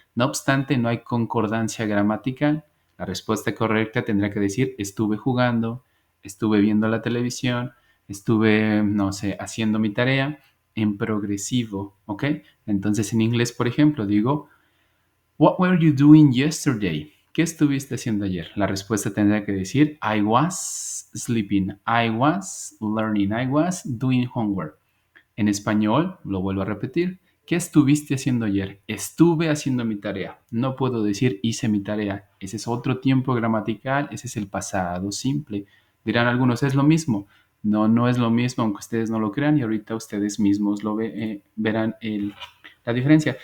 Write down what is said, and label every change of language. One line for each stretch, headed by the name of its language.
Spanish: No obstante, no hay concordancia gramatical. La respuesta correcta tendrá que decir estuve jugando, estuve viendo la televisión, estuve, no sé, haciendo mi tarea en progresivo, ¿ok? Entonces en inglés, por ejemplo, digo,
English: What were you doing yesterday?
Spanish: ¿Qué estuviste haciendo ayer? La respuesta tendrá que decir
English: I was sleeping, I was learning, I was doing homework.
Spanish: En español, lo vuelvo a repetir. ¿Qué estuviste haciendo ayer? Estuve haciendo mi tarea. No puedo decir hice mi tarea. Ese es otro tiempo gramatical, ese es el pasado simple. Dirán algunos, es lo mismo. No, no es lo mismo, aunque ustedes no lo crean y ahorita ustedes mismos verán la diferencia.